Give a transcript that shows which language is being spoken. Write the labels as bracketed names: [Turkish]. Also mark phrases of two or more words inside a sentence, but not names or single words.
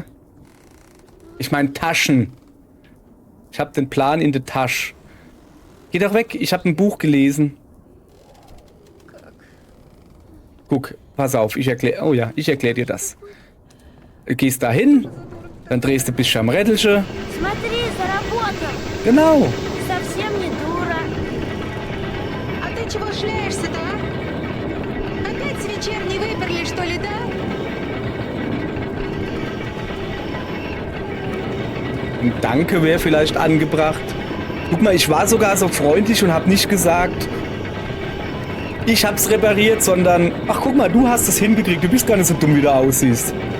[German] Ich meine Taschen. Ich hab den Plan in der Tasche. Geh doch weg, ich hab ein Buch gelesen. Guck, pass auf, ich erkläre dir das. Du gehst da hin, dann drehst du bis am Rädelsche. [Russian] Смотри, заработал. [German] Genau. [Russian] Совсем не дура. А ты чего шляешься-то, а? Опять с вечерней выперли, что ли, да? [German] Ein Danke wäre vielleicht angebracht. Guck mal, ich war sogar so freundlich und habe nicht gesagt, ich hab's repariert, sondern, ach guck mal, du hast es hingekriegt, du bist gar nicht so dumm, wie du aussiehst.